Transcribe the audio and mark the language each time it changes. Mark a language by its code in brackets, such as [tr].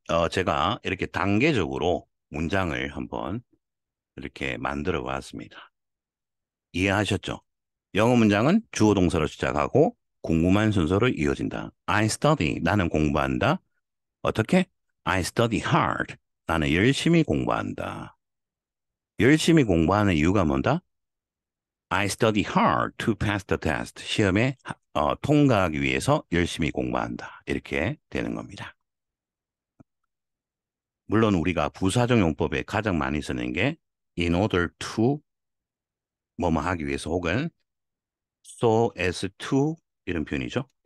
[ko] 제가 이렇게 단계적으로 문장을 한번 이렇게 만들어 봤습니다. 이해하셨죠? 영어 문장은 주어 동사로 시작하고 궁금한 순서로 이어진다. [en] I study. [ko] 나는 공부한다. 어떻게? [en] I study hard. [ko] 나는 열심히 공부한다. 열심히 공부하는 이유가 뭔다? [en] I study hard to pass the test. [ko] 시험에 통과하기 위해서 열심히 공부한다. 이렇게 되는 겁니다. 물론 우리가 부사적 용법에 가장 많이 쓰는 게 in order to 뭐뭐 하기 위해서 혹은 so as to 이런 표현이죠.